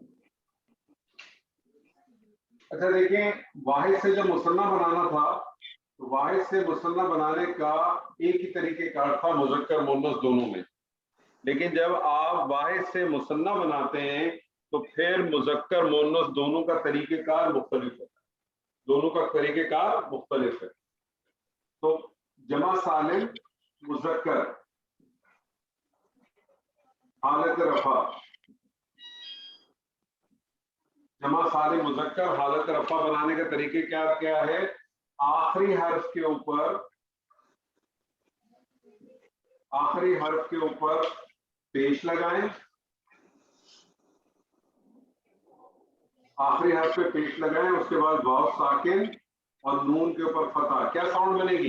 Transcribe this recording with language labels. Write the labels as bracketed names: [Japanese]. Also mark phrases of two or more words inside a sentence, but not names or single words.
[Urdu] اچھا دیکھیے، واحد سے جب مثنیٰ بنانا تھا تو واحد سے مثنیٰ بنانے کا ایک ہی طریقہ کار تھا مذکر مؤنث دونوں میں، لیکن جب آپ واحد سے مثنیٰ بناتے ہیں تو پھر مذکر مؤنث دونوں کا طریقہ کار مختلف ہے، دونوں کا طریقہ کار مختلف ہے۔ تو جمع سالم مذکر حالت رفع، جمع سالم مذکر حالت رفع بنانے کا طریقہ کیا ہے؟ آخری حرف کے اوپر پیش لگائیں، آخری حرف پہ پیش لگائیں، اس کے بعد واو ساکن اور نون کے اوپر فتح، کیا ساؤنڈ بنے گی؟